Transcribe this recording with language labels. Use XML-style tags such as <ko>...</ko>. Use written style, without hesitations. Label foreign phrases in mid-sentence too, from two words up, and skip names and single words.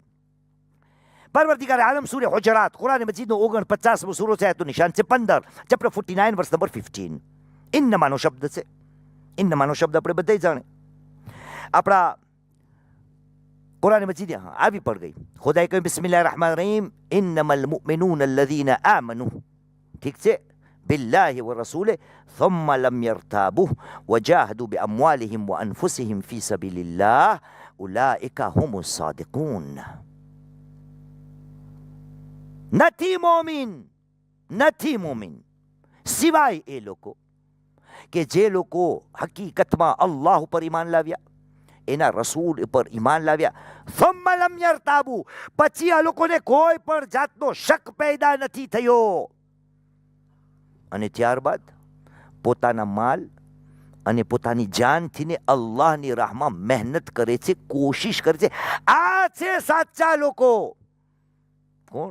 <gu>પરવરદિગાર આલમ સૂરે હુજરાત, કુરાન મજીદનો 49મો સૂરો છે, આયતનું નિશાન છે 15,</gu> <en>chapter 49 verse number 15.</en> <gu>ઇન્નમાનો શબ્દ છે. ઇન્નમાનો શબ્દ આપણે બધાય જાણે. આપણા કુરાન મજીદ આવી પડ ગઈ. ખુદાએ કહ્યું,</gu> <ar>بسم الله الرحمن الرحيم إنما المؤمنون الذين آمنوا.</ar> <gu>ઠીક છે,</gu> <ar>بالله ورسوله ثم لم يرتابوا وجاهدوا بأموالهم وأنفسهم في سبيل الله أولئك هم الصادقون.</ar> <gu>નથી મોમિન સિવાય એ લોકો કે જે લોકો હકીકતમાં અલ્લાહ ઉપર ઈમાન લાવ્યા, એના રસૂલ ઉપર ઈમાન લાવ્યા.</gu> <ar>ثم لم يرتابوا,</ar> <gu>પછી આ લોકોને કોઈ પણ જાતનો શક પેદા નથી થયો, અને ત્યારબાદ પોતાના માલ અને પોતાની જાનથી ને અલ્લાહની રાહમાં મહેનત કરે છે, કોશિશ કરે છે. આ છે સાચા લોકો. કોણ?</gu>